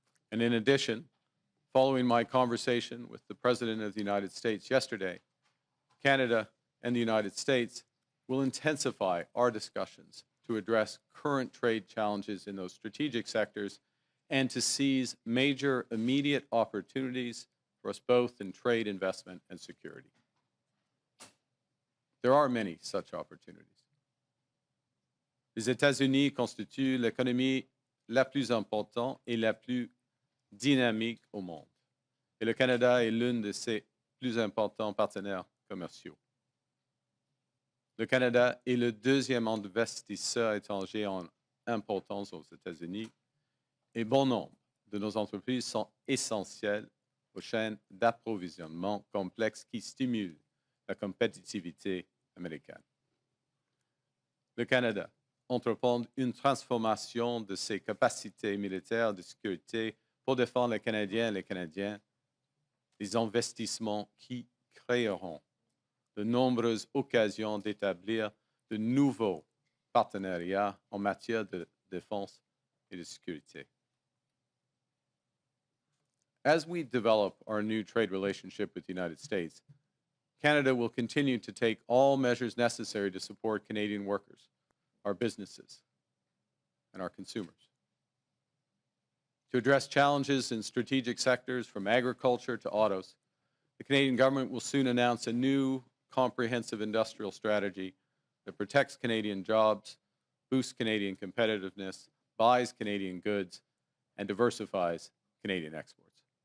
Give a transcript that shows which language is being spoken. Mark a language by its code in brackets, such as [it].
[en] And in addition, following my conversation with the President of the United States yesterday, Canada and the United States will intensify our discussions to address current trade challenges in those strategic sectors and to seize major immediate opportunities for us both in trade, investment, and security. There are many such opportunities. [fr] Les États-Unis constituent l'économie la plus importante et la plus dynamique au monde. Et le Canada est l'un de ses plus importants partenaires commerciaux. Le Canada est le deuxième investisseur étranger en importance aux États-Unis et bon nombre de nos entreprises sont essentielles aux chaînes d'approvisionnement complexes qui stimulent la compétitivité américaine. Le Canada entreprend une transformation de ses capacités militaires de sécurité pour défendre les Canadiens et les Canadiens, des investissements qui créeront de nombreuses occasions d'établir de nouveaux partenariats en matière de défense et de sécurité. [en] As we develop our new trade relationship with the United States, Canada will continue to take all measures necessary to support Canadian workers, our businesses, and our consumers. To address challenges in strategic sectors from agriculture to autos, the Canadian government will soon announce a new comprehensive industrial strategy that protects Canadian jobs, boosts Canadian competitiveness, buys Canadian goods, and diversifies Canadian exports.